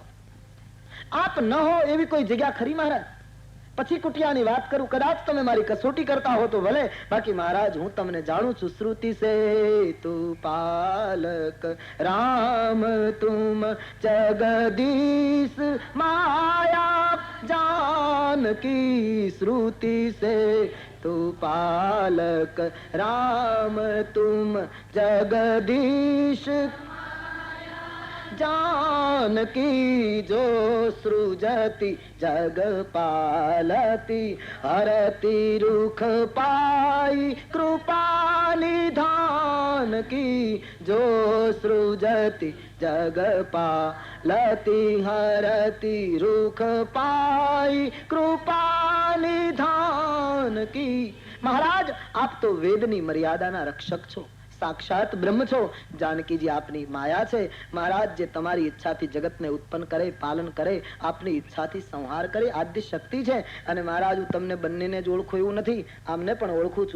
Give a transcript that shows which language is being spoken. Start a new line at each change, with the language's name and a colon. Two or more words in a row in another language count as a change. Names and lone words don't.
Gujarati: આપ ન હો એવી કોઈ જગ્યા ખરી મહારાજ? પછી કુટિયાની વાત કરું. કદાચ તમે મારી કસોટી કરતા હો તો ભલે, બાકી મહારાજ હું તમને જાણું છું.
Awadhi: श्रुति से तूं पालक राम तुम जगदीश माया जानकी, श्रुति से तू पालक राम तुम जगदीश जानकी, जो सृजति जग पालती, हरति रुख पाई कृपा निधान की, जो सृजति जग पालती, हरति रुख पाई कृपा निधान की.
Gujarati: મહારાજ આપ તો વેદની મર્યાદાના રક્ષક છો, સાક્ષાત બ્રહ્મ છો. જાનકીજી આપની માયા છે. મહારાજ જે તમારી ઈચ્છાથી જગતને ઉત્પન્ન કરે, પાલન કરે, આપની ઈચ્છાથી સંહાર કરે, આદ્ય શક્તિ છે. અને મહારાજ હું તમને બંનેને જ ઓળખું એવું નથી, આમને પણ ઓળખું છું.